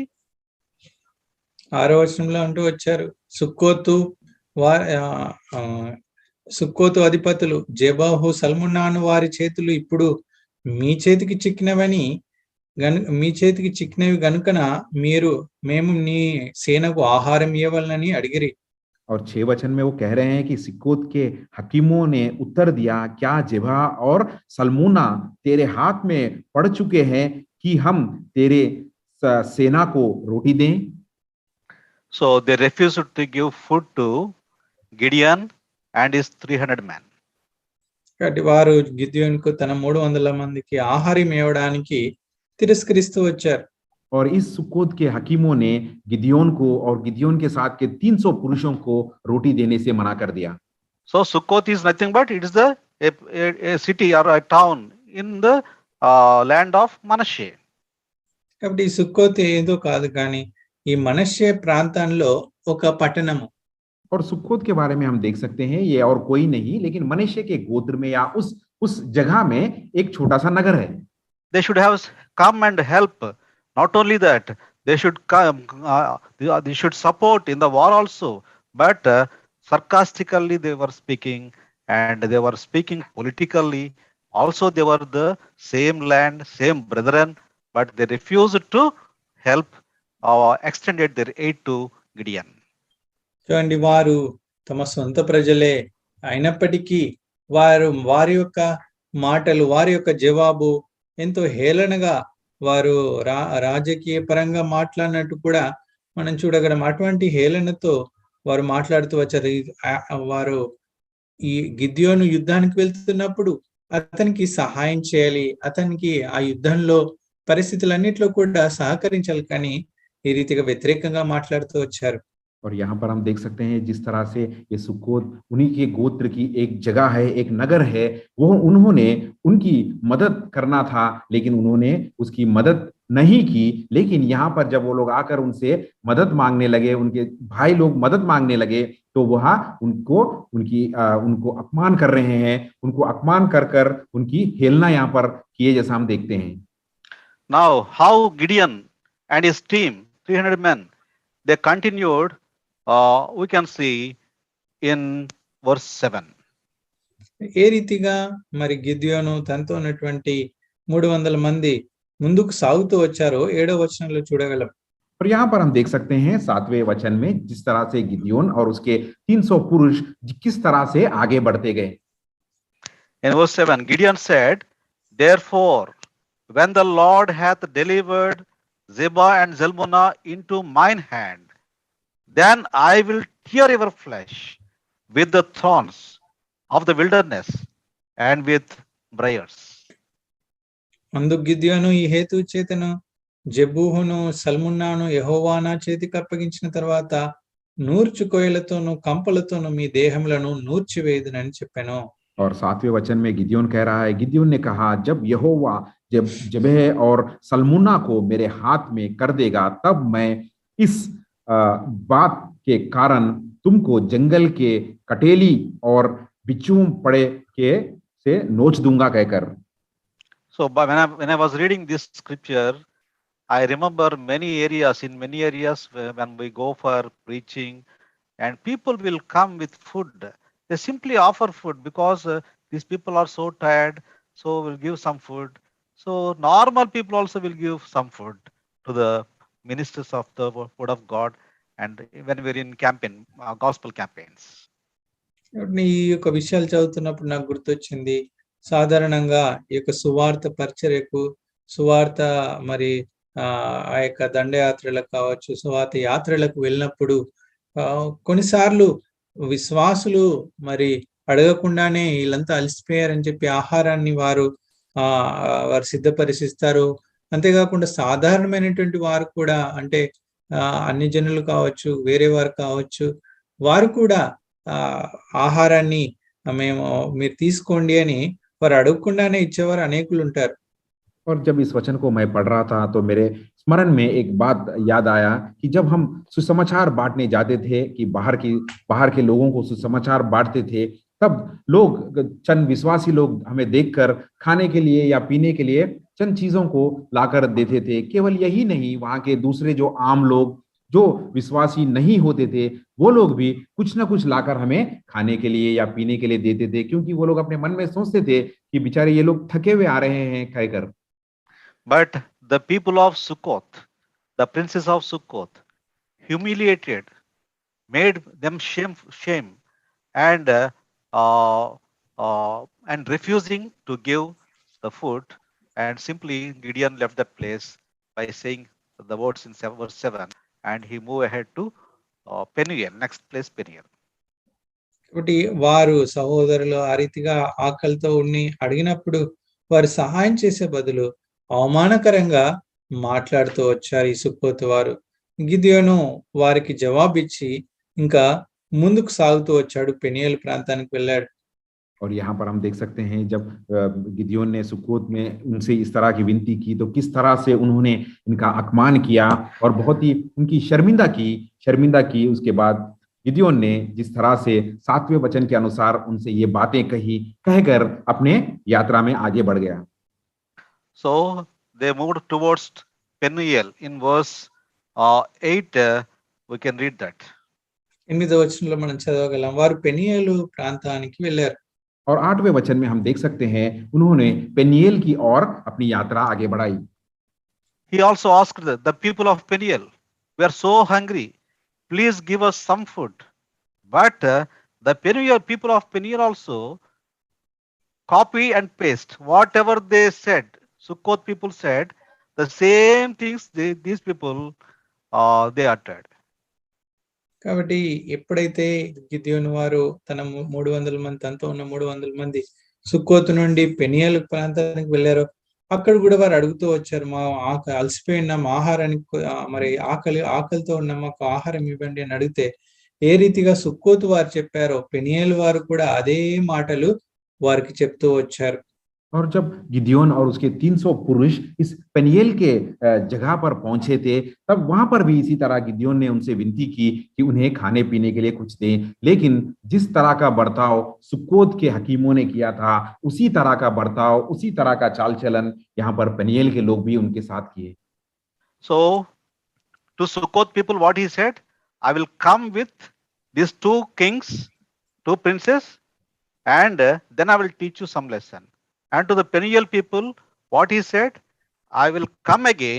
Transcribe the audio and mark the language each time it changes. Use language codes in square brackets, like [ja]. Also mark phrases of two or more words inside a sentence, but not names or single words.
[te] 6వ వచనంలో అంటూ వచ్చారు, సుక్కోతు అధిపతులు జెబాహు సల్మున్నాను వారి చేతులు ఇప్పుడు మీ చేతికి చిక్కినవి గనుకన మేము నీ సేనకు ఆహారం ఇవ్వాలని అడిగిరి. [hi] और 6 वचन में वो कह रहे हैं कि सिक्कोत के हकीमों ने उत्तर दिया, क्या जेबा और सलमूना तेरे हाथ में पड़ चुके हैं कि हम तेरे सेना को रोटी दें? [en] So they refused to give food to Gideon and his 300 men. [te] కాబట్టి వారు గిద్యోనుకు తన 300 మందికి ఆహారం ఇవ్వడానికి తిరస్కరిస్తూ వచ్చారు. [hi] और इस सुक्कोत के हकीमों ने गिदियोन को और गिदियोन के साथ के 300 पुरुषों को रोटी देने से मना कर दिया। [en] So Sukkoth is nothing but it is a city or a town in the land of Manasseh. [te] కాబట్టి ఈ సుక్కోత్ ఏదో కాదు కానీ ఈ మనష్షే ప్రాంతంలో ఒక పట్టణము. [hi] और सुक्कोत के बारे में हम देख सकते हैं ये और कोई नहीं लेकिन मनश्शे के गोत्र में या उस जगह में एक छोटा सा नगर है। [en] They should have come and help. Not only that, they should come, they should support in the war also. But sarcastically they were speaking, and they were speaking politically. Also, they were the same land, same brethren, but they refused to help or extended their aid to Gideon. [te] చూడండి, వారు తమ సొంత ప్రజలే అయినప్పటికీ వారి యొక్క మాటలు, వారి యొక్క జవాబు ఎంతో హేళనగా వారు రాజకీయ పరంగా మాట్లాడినట్టు కూడా మనం చూడగలం. అటువంటి హేళనతో వారు మాట్లాడుతూ వచ్చారు. వారు ఈ గిద్యోను యుద్ధానికి వెళ్తున్నప్పుడు అతనికి సహాయం చేయాలి, అతనికి ఆ యుద్ధంలో పరిస్థితులన్నిట్లో కూడా సహకరించాలి, కానీ ఈ రీతిగా వ్యతిరేకంగా మాట్లాడుతూ వచ్చారు. [hi] और यहाँ पर हम देख सकते हैं जिस तरह से ये सुक्कोत उन्हीं के गोत्र की एक जगह है, एक नगर है, वो उन्होंने उनकी मदद करना था लेकिन उन्होंने उसकी मदद नहीं की। लेकिन यहाँ पर जब वो लोग आकर उनसे मदद मांगने लगे, उनके भाई लोग मदद मांगने लगे, तो वह उनको अपमान कर रहे हैं, उनको अपमान कर उनकी हेलना यहाँ पर किए जैसा हम देखते हैं। [en] Now how Gideon and his team 300 men they continued, we can see in verse 7. [te] ఏ రీతిగా మరి గిద్యోను తనతో ఉన్నటువంటి 300 మంది ముందుకు సాగుతూ వచ్చారో 7వ వచనంలో చూడగలం. [hi] और यहाँ पर हम देख सकते हैं 7वें वचन में जिस तरह से गिदियोन और उसके 300 पुरुष किस तरह से आगे बढ़ते गए। [en] In verse 7, Gideon said, "Therefore, when the Lord hath delivered Zebah and Zalmunna into mine hand, then I will tear your flesh with the thorns of the wilderness and with briars." [te] అందుకు గిద్యోను ఈ హేతు చేతను జెబూహును సల్మున్నాను యెహోవా చేతికి అప్పగించిన తర్వాత నూర్చు కోయలతోను కంపలతోను మీ దేహములను నూర్చివేయుదునని చెప్పాను. [hi] और 7वें वचन में गिदयोन कह रहा है, गिदयोन ने कहा, जब यहोवा जबह और सल्मुन्ना को मेरे हाथ में कर देगा, तब मैं इस बात के कारण तुमको जंगल के कटेली और बिच्छू पड़े के से नोच दूंगा कहकर. [en] So when I was reading this scripture, I remember many areas when we go for preaching and people will come with food. They simply offer food because these people are so tired, so we'll give some food. So normal people also will give some food to the ministers of the word of God, and when we're in campaign, gospel campaigns. [te] ఈ యొక్క విషయాలు చదువుతున్నప్పుడు నాకు గుర్తొచ్చింది, సాధారణంగా ఈ యొక్క సువార్త పరిచర్యకు, సువార్త మరి ఆ యొక్క దండయాత్రలకు కావచ్చు, సువార్త యాత్రలకు వెళ్ళినప్పుడు కొన్నిసార్లు విశ్వాసులు మరి అడగకుండానే వీళ్ళంతా అలసిపోయారని చెప్పి ఆహారాన్ని వారు సిద్ధపరిస్తారు. అంతేకాకుండా సాధారణమైనటువంటి వారు కూడా, అంటే అన్ని జనులు కావచ్చు, వేరే వారు కావచ్చు, వారు కూడా ఆహారాన్ని మీరు తీసుకోండి అని వారు అడగకుండానే ఇచ్చేవారు అనేకులు ఉంటారు. [hi] और जब इस वचन को मैं पढ़ रहा था तो मेरे स्मरण में एक बात याद आया कि जब हम सुसमाचार बांटने जाते थे, कि बाहर के लोगों को सुसमाचार बांटते थे, तब लोग, चंद विश्वासी लोग हमें देखकर खाने के लिए या पीने के लिए चंद चीजों को लाकर देते थे. केवल यही नहीं, वहां के दूसरे जो आम लोग, जो विश्वासी नहीं होते थे, वो लोग भी कुछ ना कुछ लाकर हमें खाने के लिए या पीने के लिए देते थे, क्योंकि वो लोग अपने मन में सोचते थे कि बेचारे ये लोग थके हुए आ रहे हैं कहकर. [en] But the people of Sukkoth, the princes of Sukkoth, humiliated, made them shame, and refusing to give the food, and simply Gideon left that place by saying the words in verse 7, and he moved ahead to Peniel, next place Peniel. [te] కాబట్టి వారు సహోదరులు ఆ రీతిగా ఆకలితో ఉండి అడిగినప్పుడు వారు సహాయం చేసే బదులు అవమానకరంగా మాట్లాడుతూ వచ్చారు ఈ సుక్కోతు వారు. గిద్యోను వారికి జవాబిచ్చి ఇంకా ముందుకు సాగుతూ వచ్చాడు, పెనియేల్ ప్రాంతానికి వెళ్ళాడు. [hi] और यहाँ पर हम देख सकते हैं, जब गिदयोन ने सुक्कोत में उनसे इस तरह की विनती की तो किस तरह से उन्होंने इनका अपमान किया और बहुत ही उनकी शर्मिंदा की. उसके बाद गिदयोन ने जिस तरह से 7वें वचन के अनुसार उनसे ये बातें कहकर अपने यात्रा में आगे बढ़ गया. [en] So they moved towards Peniel. In verse 8, we can read that. [te] 8వ వచనంలో మనం చదవగలం, వారు పెనియేలు ప్రాంతానికి వెళ్ళారు. [hi] और 8वें वचन में हम देख सकते हैं, उन्होंने पेनियल की ओर अपनी यात्रा आगे बढ़ाई. [en] He also asked the people of Peniel, "We are so hungry. Please give us some food." But the people of Peniel also copy and paste whatever they said. Sukkoth people said the same things these people they uttered. [te] కాబట్టి ఎప్పుడైతే గిద్యోను వారు తన 300 మంది, తనతో ఉన్న 300 మంది సుక్కోతు నుండి పెనియేలు ప్రాంతానికి వెళ్ళారో, అక్కడ కూడా వారు అడుగుతూ వచ్చారు, మా అలసిపోయి ఉన్నాం, ఆహారానికి మరి ఆకలితో ఉన్నాం, మాకు ఆహారం ఇవ్వండి అని అడిగితే ఏ రీతిగా సుక్కోతు వారు చెప్పారో పెనియేలు వారు కూడా అదే మాటలు వారికి చెప్తూ వచ్చారు. [hi] और जब गिदयोन और उसके 300 पुरुष इस पेनियल के जगह पर पहुंचे थे, तब वहां पर भी इसी तरह गिदयोन ने उनसे विनती की कि उन्हें खाने पीने के लिए कुछ दें. लेकिन जिस तरह का बर्ताव सुक्कोत के हकीमों ने किया था, उसी तरह का बर्ताव, उसी तरह का चाल चलन यहाँ पर पेनियल के लोग भी उनके साथ किए. [en] So to Sukkoth people what he said, I will come with these 2 kings, 2 princes, and then I will teach you some lesson. And to the Peniel people, what he said, I will come again.